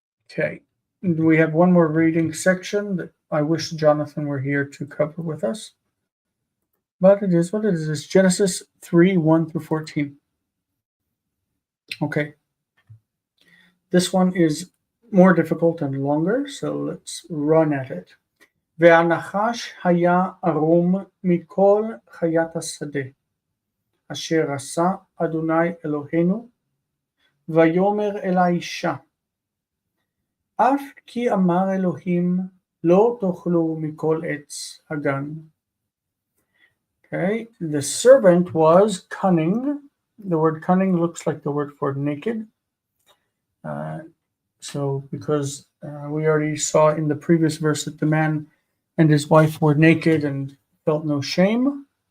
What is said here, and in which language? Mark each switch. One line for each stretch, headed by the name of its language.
English: Okay, we have one more reading section that I wish Jonathan were here to cover with us. But it is what it is. It's Genesis 3, 1 through 14. Okay. This one is more difficult and longer, so let's run at it.
Hebrew: והנחש היה ערום מכל חיית השדה, אשר עשה אדוני אלוהינו, ויאמר אל האישה, אף כי אמר אלוהים, לא תאכלו מכל עץ הגן.
English: Okay, the serpent was cunning. The word cunning looks like the word for naked. So because we already saw in the previous verse that the man and his wife were naked and felt no shame.